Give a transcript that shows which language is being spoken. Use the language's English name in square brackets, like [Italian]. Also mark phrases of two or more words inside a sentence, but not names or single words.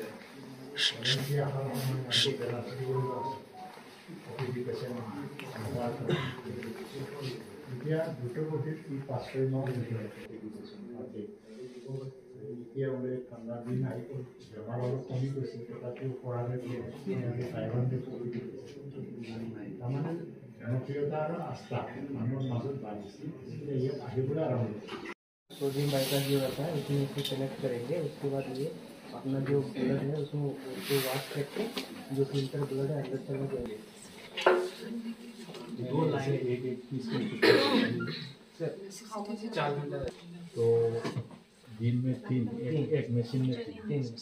[Assamese] এতিয়া অহাৰ সময়ত আজি বেলা থাকিবলৈ আছে OPD পেচেণ্ট এতিয়া দ্ৰুতগতিত ই 5-6 এতিয়া বোলে ঠাণ্ডাৰ দিন আহি গ'ল, বেমাৰ অলপ কমি গৈছে, তথাপিও 400 তাৰমানে জনপ্ৰিয়তা আৰু আস্থা মানুহৰ মাজত বাঢ়িছে, ইয়াত আহিবলৈ আৰম্ভ কৰিছে। [Hindi] सोडियम बाइकर जो रहता है उसमें इसको कनेक्ट करेंगे। उसके बाद ये अपना जो ब्लड है उसको वॉश करके जो फिल्टर ब्लड है अंदर चला जाएगा। 2 लाइन एक पीस तो दिन में 3 एक मशीन में 3